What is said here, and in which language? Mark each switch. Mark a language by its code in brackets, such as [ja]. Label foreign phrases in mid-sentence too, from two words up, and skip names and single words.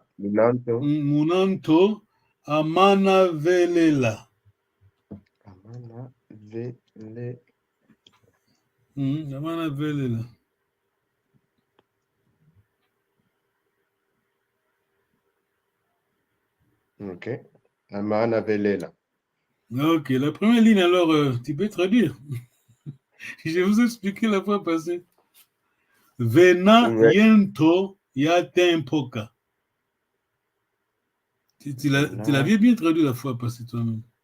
[kg] munanto amana velela. Amana velela. [fr] Ok. [kg] Amana velela. [fr] Ok, la première ligne alors, tu peux traduire. Je vais vous expliquer la fois passée. [kg] Venayento yatempoka. [fr] Tu l'avais bien traduit la fois passée toi-même.